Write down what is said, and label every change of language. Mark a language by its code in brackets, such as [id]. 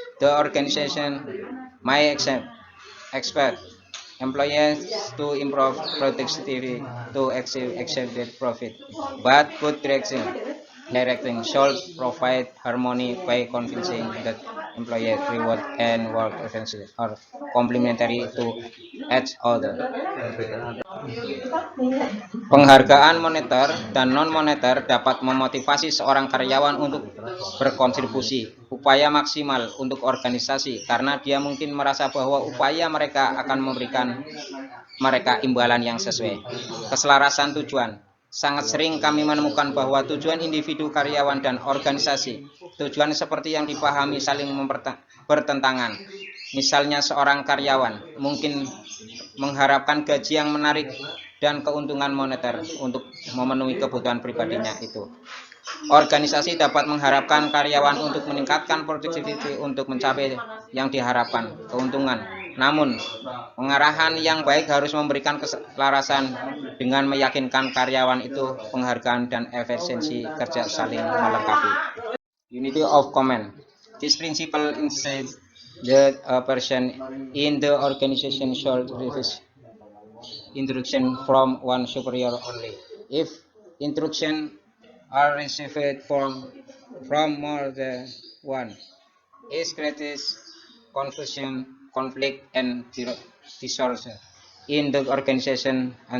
[en] The organization may expect employees to improve productivity to achieve expected profit, but good directing should provide harmony by convincing that employee reward and work efficiency are complementary to each other. [id] Penghargaan moneter dan non-moneter dapat memotivasi seorang karyawan untuk berkontribusi upaya maksimal untuk organisasi karena dia mungkin merasa bahwa upaya mereka akan memberikan mereka imbalan yang sesuai. Keselarasan tujuan. Sangat sering kami menemukan bahwa tujuan individu, karyawan, dan organisasi, tujuan seperti yang dipahami saling bertentangan. Misalnya seorang karyawan mungkin mengharapkan gaji yang menarik dan keuntungan moneter untuk memenuhi kebutuhan pribadinya itu. Organisasi dapat mengharapkan karyawan untuk meningkatkan produktivitas untuk mencapai yang diharapkan, keuntungan. Namun, pengarahan yang baik harus memberikan keselarasan dengan meyakinkan karyawan itu penghargaan dan efisiensi kerja saling melengkapi. [en] Unity of command. This principle insists that a person in the organization should receive instruction from one superior only. If instruction are received from more than one, it creates confusion, conflict, and disorder in the organization.